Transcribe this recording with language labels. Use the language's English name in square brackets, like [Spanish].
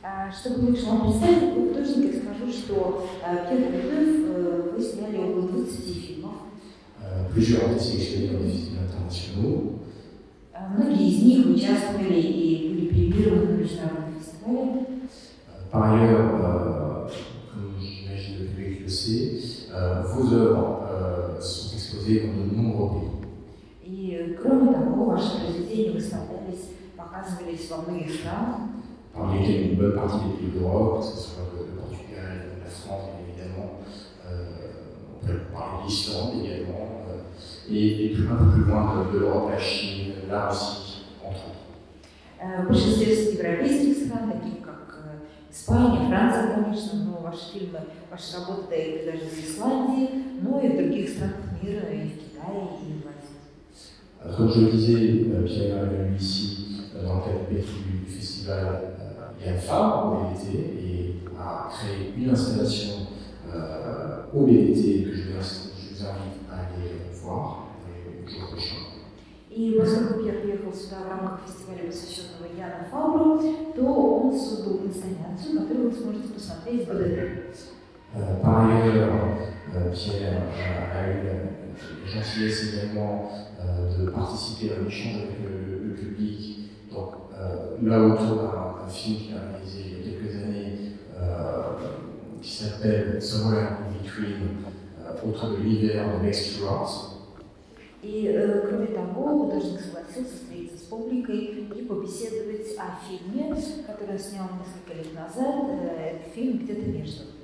[Russian] Чтобы лучше вам представить такого художника, я скажу, что Пьер Кулибеф вы сняли около 20 фильмов. [French] Plusieurs ont été sélectionnés dans des festivals internationaux. [Russian] Многие из них участвовали и были премированы на международных фестивалях. [French] Par ailleurs, comme j'imagine le public le sait, vos œuvres sont exposées dans de nombreux pays. [Russian] И кроме того, ваши произведения выставлялись, показывались во многих странах. [French] Parmi lesquels une bonne partie des pays d'Europe, que ce soit le Portugal, la France, bien évidemment, on peut parler de l'Islande également, et un peu plus loin de l'Europe, la Chine, la Russie, entre autres. [Russian] В большинстве европейских стран, таких как Испания, Франция, конечно, но ваши фильмы, ваши работы дают даже в Исландии, но и в других странах мира, и в Китае, и в Азии. [French] Comme je le disais, Pierre est venu ici dans le cadre du festival Ян Фабра au BDT et a créé une installation au BDT que je vous invite à aller voir le jour prochain. [Russian] И поскольку Пьер приехал сюда в рамках фестиваля, посвященного Яну Фабру, то он создал инсталляцию, которую вы сможете посмотреть в БДТ. [French] Par ailleurs, Pierre a eu la gentillesse également de participer à un échange avec le public. Donc, là autour d'un film qu'il a réalisé il y a quelques années qui s'appelle Somewhere in Between, autour de l'hiver de Max Stewart. [Russian] И, кроме того, художник согласился встретиться с публикой и побеседовать о фильме, который он снял несколько лет назад, фильм «Где-то между».